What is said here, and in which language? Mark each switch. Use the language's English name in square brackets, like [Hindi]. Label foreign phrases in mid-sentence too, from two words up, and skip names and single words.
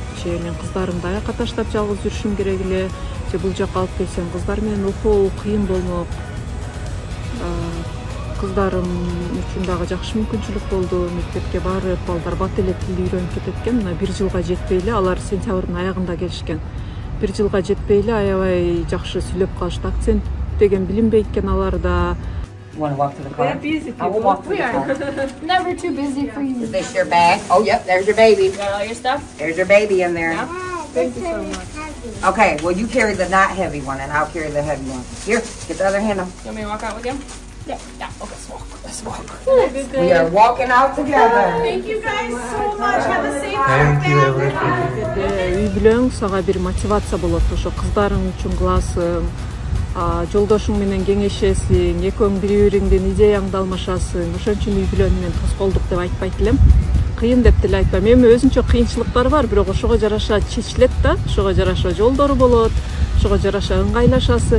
[Kyrgyz] Мен кыздарымды аякка таштап жалгыз жүрүшүм керек эле, же бул жака алып келсем кыздар менен окуу кыйын болмок. Кыздарым үчүн дагы жакшы мүмкүнчүлүк болду. Мектепке барып, балдар бат эле тилди үйрөнүп кетет экен. Мына 1 жылга жетпей эле, алар сентябрдын аягында келишкен. 1 жылга жетпей эле аябай жакшы сүйлөп калышты. Акцент деген билинбейт экен аларда. [English] You want to walk to the car? They're busy I will people. walk to the car. Never too busy for you. Is this your bag? Oh, yep, there's your baby. Got all your stuff? There's your baby in there. Thank you so much. Okay, well, you carry the not heavy one, and I'll carry the heavy one. Here, get the other hand on. You want me to walk out with you? Yeah. Yeah. Okay, let's walk. Let's walk. We are walking out together. Thank you guys so much. Have a safe Thank you everything. [Kyrgyz] Үй бүлөң сага бир мотивация болот. Ошо кыздарың үчүн кыласың, жолдошуң менен кеңешесиң, экөөң бири-бириңден идеяңды алмашасың. Ошон үчүн үй бүлөнү мен тоскоолдук деп айтпайт элем. Кыйын деп деле айтпайм. Эми өзүнчө кыйынчылыктары бар, бирок ошого жараша чечилет да, ошого жараша жолдору болот, ошого жараша ыңгайлашасың.